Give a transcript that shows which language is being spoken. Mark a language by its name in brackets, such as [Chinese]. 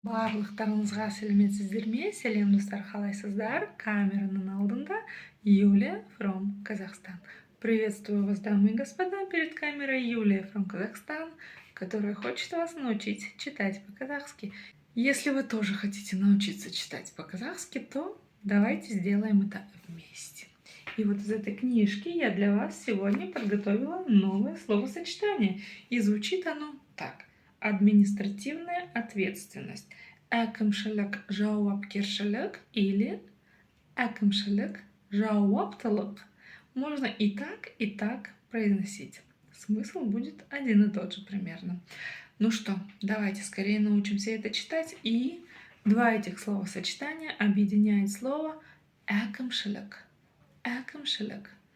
[Kazakh] Барлықтарыңызға сәлеметсіздер ме? Сәлем достар, қалайсыздар? Камераның алдында Юлия from Казахстан. [Russian] Приветствую вас, дамы и господа, перед камерой Юлия from Казахстан, которая хочет вас научить читать по-казахски. Если вы тоже хотите научиться читать по-казахски, то давайте сделаем это вместе. И вот из этой книжки я для вас сегодня подготовила новое словосочетание. И звучит оно так. Административная ответственность. [Kazakh] Әкімшілік жауапкершілік или әкімшілік жауаптылық. [Russian] Можно и так произносить. Смысл будет один и тот же примерно. Ну что, давайте скорее научимся это читать. И два этих словосочетания объединяет слово әкімшілік. Әкімшілік.